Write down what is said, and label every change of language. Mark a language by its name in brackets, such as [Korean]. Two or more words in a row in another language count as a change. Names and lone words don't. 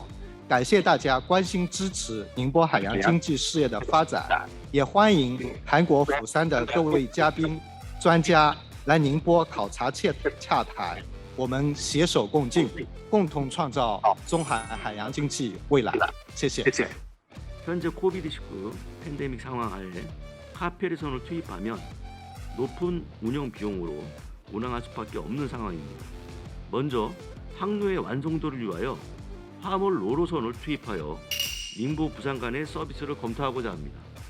[Chinese] 感谢大家关心支持宁波海洋经济事业的发展，也欢迎韩国釜山的各位嘉宾、专家来宁波考察洽台，我们携手共进，共同创造中韩海洋经济未来。谢谢。 [Korean] 현재 코비드19 팬데믹 상황 하에 카페리선을 투입하면 높은 운영 비용으로 운항할 수밖에 없는 상황입니다. 먼저 항로의 완성도를 위하여 화물 로로선을 투입하여宁보 부산 간의 서비스를 검토하고자 합니다.